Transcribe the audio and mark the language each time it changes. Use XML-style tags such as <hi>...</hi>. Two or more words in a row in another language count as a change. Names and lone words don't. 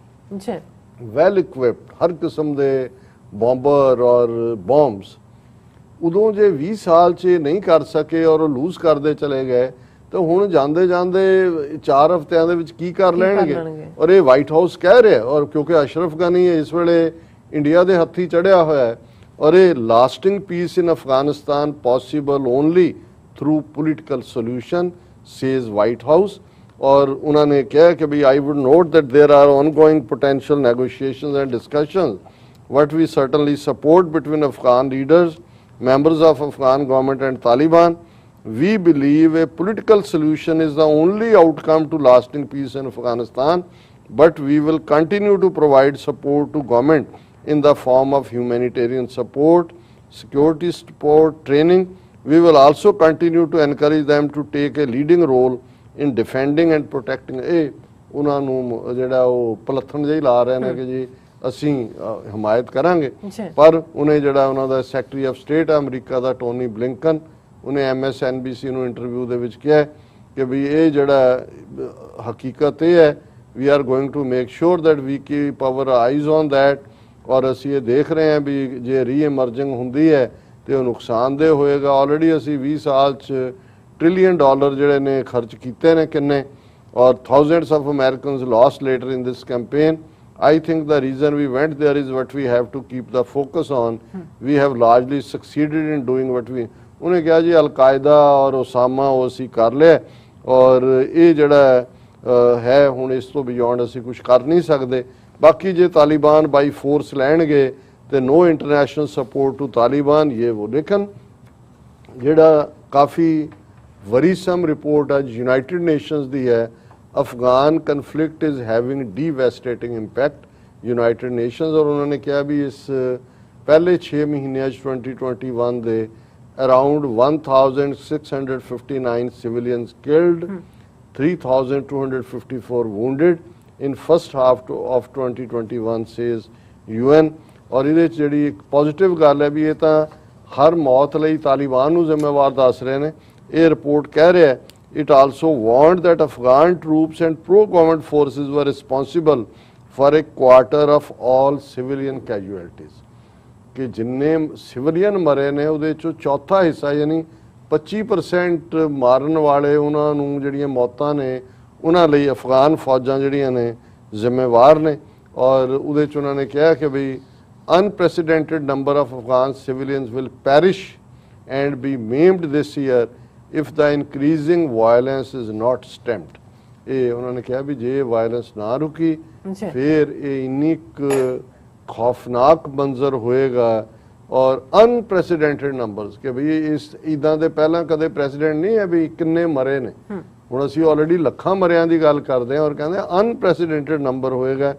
<en>well equipped,</en> <pa>ਹਰ ਕਿਸਮ ਦੇ ਬੰਬਰ ਔਰ ਬੰਬਸ, ਉਦੋਂ ਜੇ 20 ਸਾਲ 'ਚ ਨਹੀਂ ਕਰ ਸਕੇ ਔਰ ਉਹ ਲੂਜ਼ ਕਰਦੇ ਚਲੇ ਗਏ ਤਾਂ ਹੁਣ ਜਾਂਦੇ 4 ਹਫ਼ਤਿਆਂ ਦੇ ਵਿੱਚ ਕੀ ਕਰ ਲੈਣਗੇ। ਔਰ ਇਹ ਵਾਈਟ ਹਾਊਸ ਕਹਿ ਰਿਹਾ। ਔਰ ਕਿਉਂਕਿ ਅਸ਼ਰਫ ਗਨੀ ਇਸ ਵੇਲੇ ਇੰਡੀਆ ਦੇ ਹੱਥੀ ਚੜਿਆ ਹੋਇਆ ਹੈ ਔਰ ਇਹ</pa> <en>lasting peace in Afghanistan possible only through political solution says White House.</en> <hi>और उन्होंने कहा कि भाई</hi> <en>I would note that there are ongoing potential negotiations and discussions what we certainly support between Afghan leaders, members of Afghan government and Taliban. We believe a political solution is the only outcome to lasting peace in Afghanistan, but we will continue to provide support to government in the form of humanitarian support, security support, training. We will also continue to encourage them to take a leading role in defending and protecting.</en> <pa>ਉਹਨਾਂ ਨੂੰ ਜਿਹੜਾ ਉਹ ਪਲੱਥਣ ਜਿਹੀ ਲਾ ਰਹੇ ਨੇ ਕਿ ਜੀ ਅਸੀਂ ਹਮਾਇਤ ਕਰਾਂਗੇ, ਪਰ ਉਹਨੇ ਜਿਹੜਾ ਉਹਨਾਂ ਦਾ</pa> <en>Secretary of State</en> <pa>ਅਮਰੀਕਾ ਦਾ ਟੋਨੀ ਬਲਿੰਕਨ, ਉਹਨੇ MSNBC ਨੂੰ ਇੰਟਰਵਿਊ ਦੇ ਵਿੱਚ ਕਿਹਾ ਕਿ ਵੀ ਇਹ ਜਿਹੜਾ ਹਕੀਕਤ ਇਹ ਹੈ,</pa> <en>we are going to make sure that we keep our eyes on that,</en> <pa>ਔਰ ਅਸੀਂ ਇਹ ਦੇਖ ਰਹੇ ਹਾਂ ਵੀ ਜੇ ਰੀਐਮਰਜਿੰਗ ਹੁੰਦੀ ਹੈ ਤੇ ਉਹ ਨੁਕਸਾਨਦੇਹ ਹੋਏਗਾ। ਆਲਰੇਡੀ ਅਸੀਂ 20 ਸਾਲ 'ਚ $1 trillion ਜਿਹੜੇ ਨੇ ਖਰਚ ਕੀਤੇ ਨੇ ਕਿੰਨੇ, ਔਰ</pa> <en>thousands of Americans lost later in this campaign. I think the reason we went there is what we have to keep the focus on. We have largely succeeded in doing what we,</en> <pa>ਉਹਨੇ ਕਿਹਾ ਜੀ ਅਲ-ਕਾਇਦਾ ਔਰ ਉਸਾਮਾ ਉਹ ਅਸੀਂ ਕਰ ਲਿਆ, ਔਰ ਇਹ ਜਿਹੜਾ ਹੈ ਹੁਣ ਇਸ ਤੋਂ ਬਿਯੋਂਡ ਅਸੀਂ ਕੁਝ ਕਰ ਨਹੀਂ ਸਕਦੇ। ਬਾਕੀ ਜੇ ਤਾਲਿਬਾਨ</pa> <en>by force</en> <pa>ਲੈਣਗੇ ਤੇ</pa> <en>no international support to Taliban,</en> <pa>ਇਹ ਉਹ। ਲੇਕਿਨ ਜਿਹੜਾ ਕਾਫੀ</pa> <en>worrisome report</en> <pa>ਅੱਜ ਯੂਨਾਈਟਿਡ ਨੇਸ਼ਨਸ ਦੀ ਹੈ,</pa> <en>Afghan conflict is having devastating impact United Nations,</en> <pa>ਔਰ ਉਨ੍ਹਾਂ ਨੇ ਕਿਹਾ ਵੀ ਇਸ ਪਹਿਲੇ 6 ਮਹੀਨੇ 2021 ਦੇ</pa> <en>around 1659 civilians killed, 3254 wounded in first half of 2021 says UN।</en> <pa>और ਇਹਦੇ ਜਿਹੜੀ ਇੱਕ ਪੋਜ਼ਿਟਿਵ ਗੱਲ ਹੈ ਵੀ ਇਹ ਤਾਂ ਹਰ ਮੌਤ ਲਈ ਤਾਲਿਬਾਨ ਨੂੰ ਜ਼ਿੰਮੇਵਾਰ ਦੱਸ ਰਹੇ ਨੇ। ਇਹ ਰਿਪੋਰਟ ਕਹਿ ਰਿਹਾ</pa> <en>it also warned that Afghan troops and pro-government forces were responsible for a quarter of all civilian casualties,</en> <pa>ਕਿ ਜਿੰਨੇ civilian ਮਰੇ ਨੇ ਉਹਦੇ ਚੋਂ ਚੌਥਾ ਹਿੱਸਾ ਯਾਨੀ 25% ਮਾਰਨ ਵਾਲੇ ਉਨ੍ਹਾਂ ਨੂੰ ਜਿਹੜੀਆਂ ਮੌਤਾਂ ਨੇ ਉਨ੍ਹਾਂ ਲਈ ਅਫਗਾਨ ਫੌਜਾਂ ਜਿਹੜੀਆਂ ਨੇ ਜ਼ਿੰਮੇਵਾਰ ਨੇ। ਔਰ ਉਹਦੇ ਚ ਉਨ੍ਹਾਂ ਨੇ ਕਿਹਾ ਕਿ ਵੀ</pa> <en>unprecedented number of Afghan civilians will perish and be maimed this year if the increasing violence is not stemmed।</en> <pa>ਇਹ ਉਹਨਾਂ ਨੇ ਕਿਹਾ ਵੀ ਜੇ ਵਾਇਲੈਂਸ ਨਾ ਰੁਕੀ ਫਿਰ ਇਹ ਇੰਨੀ ਖੌਫਨਾਕ ਮੰਜ਼ਰ ਹੋਏਗਾ ਔਰ</pa> <en>unprecedented numbers</en> <pa>ਕਿ ਵੀ ਇਸ ਇੱਦਾਂ ਦੇ ਪਹਿਲਾਂ ਕਦੇ ਪ੍ਰੈਸੀਡੈਂਟ ਨਹੀਂ ਹੈ ਵੀ ਕਿੰਨੇ ਮਰੇ ਨੇ। ਹੁਣ ਅਸੀਂ ਆਲਰੇਡੀ ਲੱਖਾਂ ਮਰਿਆਂ ਦੀ ਗੱਲ ਕਰਦੇ ਹਾਂ ਔਰ ਕਹਿੰਦੇ</pa> <en>unprecedented number</en> <pa>ਹੋਏਗਾ।</pa>